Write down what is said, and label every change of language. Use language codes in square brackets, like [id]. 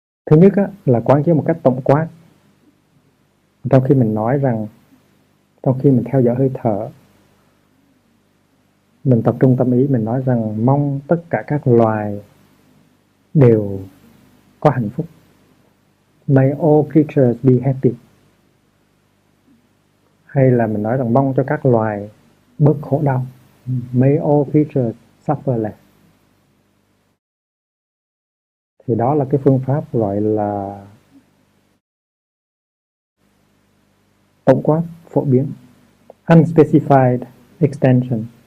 [vi] Thứ nhất là quán chiếu một cách tổng quát. Trong khi mình nói rằng, trong khi mình theo dõi hơi thở, mình tập trung tâm ý, mình nói rằng mong tất cả các loài đều có hạnh phúc. [en] May all creatures be happy. [vi] Hay là mình nói rằng mong cho các loài bớt khổ đau. [en] May all creatures suffer less. [vi] Thì đó là cái phương pháp gọi là tổng quát phổ biến, [en] unspecified extension.